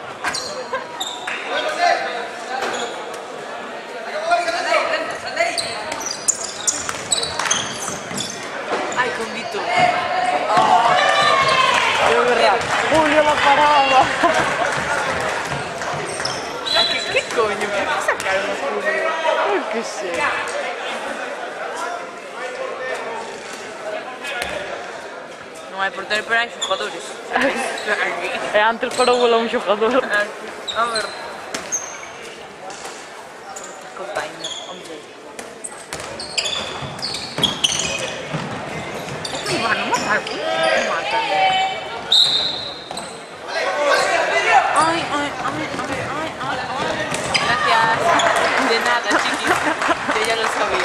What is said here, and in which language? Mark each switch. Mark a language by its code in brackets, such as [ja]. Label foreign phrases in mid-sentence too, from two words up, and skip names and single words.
[es] Ay, con Vito. De verdad. Julio la paraba. ¿Qué coño? ¿Por qué sacaron a Julio? Yo qué sé. [gl] Non hai portero, pero hai xogadores. Aquí. E antes parou un xogador. [es] A ver. Container, hombre. Van a matar. Matan. Ay, ay, ay, ay, ay, ay, ay. Gracias. De nada, chiquis. Yo ya lo sabía.